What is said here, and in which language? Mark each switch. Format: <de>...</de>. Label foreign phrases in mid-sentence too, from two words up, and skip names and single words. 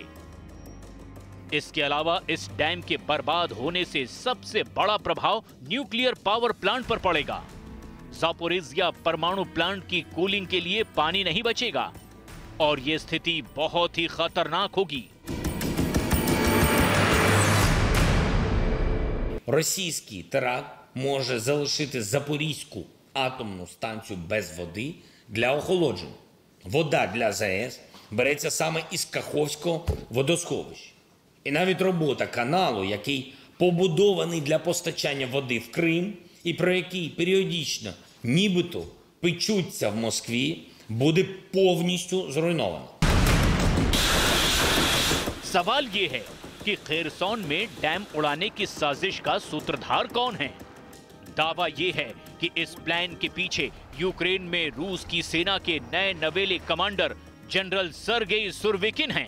<hi>इसके अलावा इस डैम के बर्बाद होने से सबसे बड़ा प्रभाव</hi> <en>nuclear power plant</en> <hi>पर पड़ेगा। ज़ापोरिज़िया परमाणु प्लांट की कूलिंग के लिए पानी नहीं बचेगा और ये स्थिति बहुत ही खतरनाक होगी।</hi> <uk>Російський теракт може залишити Запорізьку атомну станцію без води для охолодження. Вода для ЗАЕС береться саме із Каховського водосховища. І навіть робота каналу, який побудований для постачання води в Крим і про який періодично нібито печуться в Москві, буде повністю зруйнована.</uk> <hi>सवाल ये है कि खेरसौन में डैम उड़ाने की साजिश का सूत्रधार कौन है। दावा यह है कि इस प्लान के पीछे यूक्रेन में रूस की सेना के नए नवेले कमांडर जनरल सर्गेई सुरोविकिन हैं।</hi>